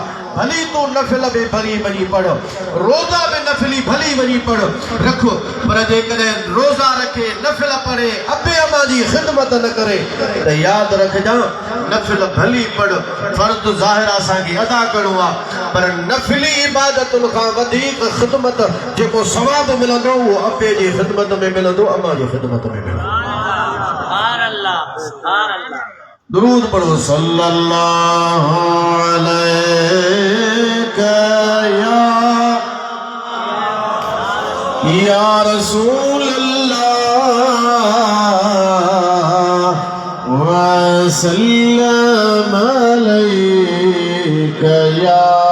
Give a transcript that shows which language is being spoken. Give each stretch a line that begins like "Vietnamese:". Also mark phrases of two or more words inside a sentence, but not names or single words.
Sindhi: भली तू नफिल भी भली वञी पढ़ रोज़ा भी नफिली भली वञी पढ़ रख पर जेकॾहिं रोज़ा रखे नफिल पढ़े अबे अम्मा जी ख़िदमत न करे त यादि रखजां नफिल भली पढ़ फर्ज़ ज़ाहिर असांखे अदा करिणो आहे पर नफिली इबादतुनि खां वधीक ख़िदमत जेको सवाब मिलंदो उहो अबे जी ख़िदमत में मिलंदो अम्मा जी ख़िदमत में मिलंदो। दुरूद पढ़ो
Arabic: صلى الله عليك يا رسول الله وسلم عليك يا